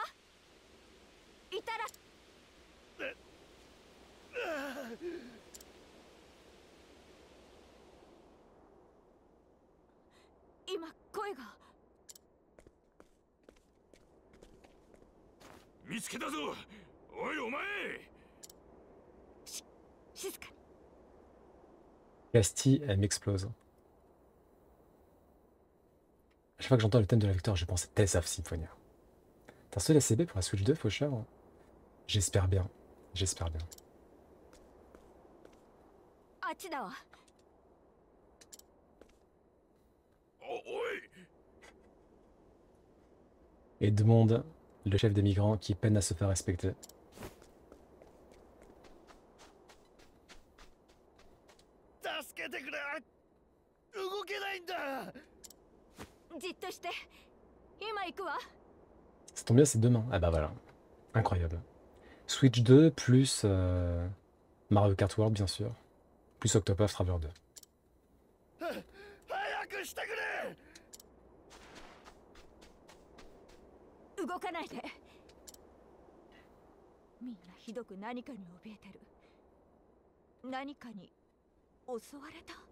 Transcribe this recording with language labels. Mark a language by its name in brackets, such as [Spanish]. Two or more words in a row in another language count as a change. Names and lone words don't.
[Japanese] いたら。今声が。見つけたぞ。おいお前。静かに。 [French] Castille, elle m'explose. À chaque fois que j'entends le thème de la victoire, je pense à Tales of Symphonia. T'as reçu la CB pour la Switch 2, Faucheur? J'espère bien. J'espère bien. [Japanese] あっちだわ。おい。 [French] Edmond le chef des migrants qui peine à se faire respecter. [Japanese] 助けてくれ。動けないんだ。じっとして。今行くわ。 [French] Ça tombe bien, c'est demain. Ah bah voilà. Incroyable. Switch 2 plus Mario Kart World, bien sûr. Plus Octopath Traveler 2. [Japanese] 早くしてくれ。動かないで。みんなひどく何かに怯えてる。何かに襲われた。